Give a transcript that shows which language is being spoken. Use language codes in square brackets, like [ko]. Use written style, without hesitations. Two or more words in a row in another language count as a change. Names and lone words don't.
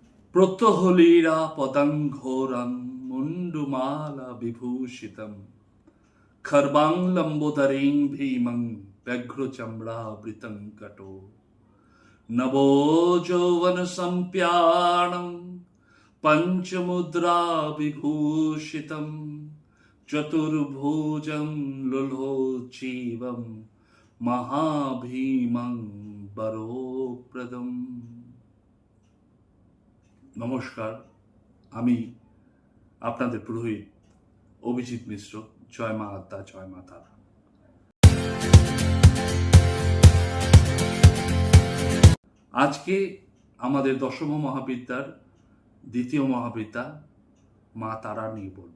[sa] প্রত্যহলীলা পতঙ্ঘোরং মুন্ডুমালা বিভূষিতম খর্বাং লম্বোদরেং ভীমং ব্যঘ্রচম্রাবৃতং কটো নবো যৌবন সম্প্যাণং পঞ্চমুদ্রা বিভূষিতম চতুর্ভুজং লুলোচ্চীবং মহাভীমং বরোপ্রদম। [bn] নমস্কার, আমি আপনাদের পুরোহিত অভিজিৎ মিশ্র। জয় মা আদ্যা, জয় মা তারা। আজকে আমাদের দশম মহাবিদ্যার দ্বিতীয় মহাবিদ্যা মা তারা নিয়ে বলব।